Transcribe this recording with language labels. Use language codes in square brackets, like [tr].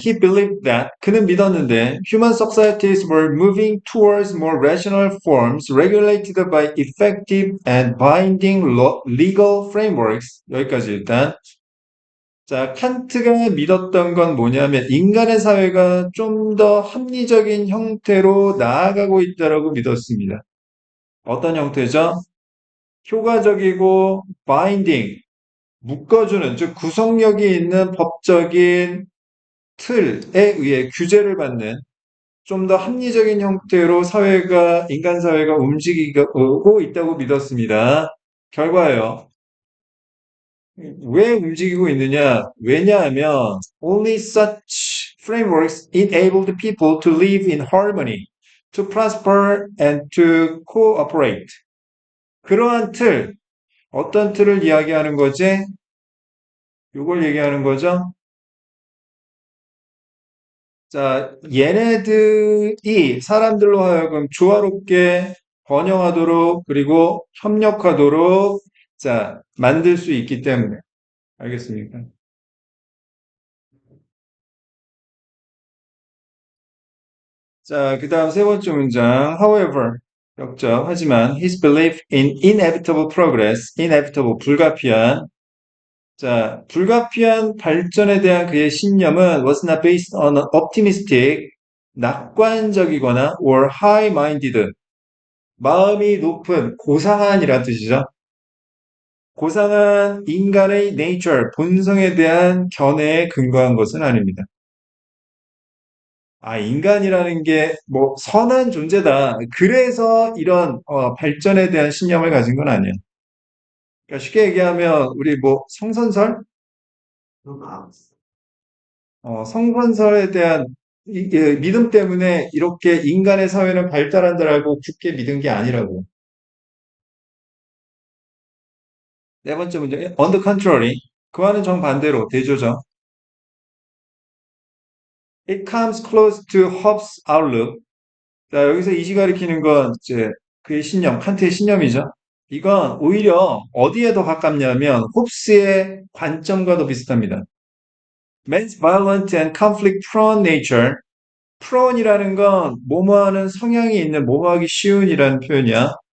[en] He believed that [ko] 그는 믿었는데 [en] human societies were moving towards more rational forms regulated by effective and binding legal frameworks. [ko] 여기까지 일단. 자, 칸트가 믿었던 건 뭐냐면 인간의 사회가 좀 더 합리적인 형태로 나아가고 있다라고 믿었습니다. 어떤 형태죠? 효과적이고 binding, 묶어주는, 즉 구속력이 있는 법적인 틀에 의해 규제를 받는 좀 더 합리적인 형태로 인간 사회가 움직이고 있다고 믿었습니다. 결과예요. 왜 움직이고 있느냐? [en] 왜냐하면 only such frameworks enable the people to live in harmony, to prosper and to cooperate. [ko] 그러한 틀, 어떤 틀을 이야기하는 거지? 이걸 얘기하는 거죠? 자, 얘네들이 사람들로 하여금 조화롭게 번영하도록 그리고 협력하도록 자, 만들 수 있기 때문에. 알겠습니까? 자, 그 다음 세 번째 문장. However, 역적. [en] 하지만 his belief in inevitable progress, inevitable, 불가피한. [ko] 자, 불가피한 발전에 대한 그의 신념은 [en] was not based on an optimistic, [ko] 낙관적이거나 [en] or high-minded, [ko] 마음이 높은 고상한이란 뜻이죠. 고상한 인간의 nature, 본성에 대한 견해에 근거한 것은 아닙니다. 아, 인간이라는 게 뭐 선한 존재다. 그래서 이런 발전에 대한 신념을 가진 건 아니에요. 그러니까 쉽게 얘기하면 우리 뭐 성선설, 그럼 성선설에 대한 믿음 때문에 이렇게 인간의 사회는 발달한다라고 굳게 믿은 게 아니라고. 네 번째 문제, [en] on the contrary, [ko] 그와는 정반대로 대조죠. [en] It comes close to Hobbes' outlook. [ko] 자, 여기서 이시 가리키는 건 이제 그의 신념, 칸트의 신념이죠. 이건 오히려 어디에 더 가깝냐면 홉스의 관점과 더 비슷합니다. [en] Man's violent and conflict-prone nature. [ko] prone이라는 건 뭐뭐하는 성향이 있는, 뭐뭐하기 쉬운이라는 표현이야.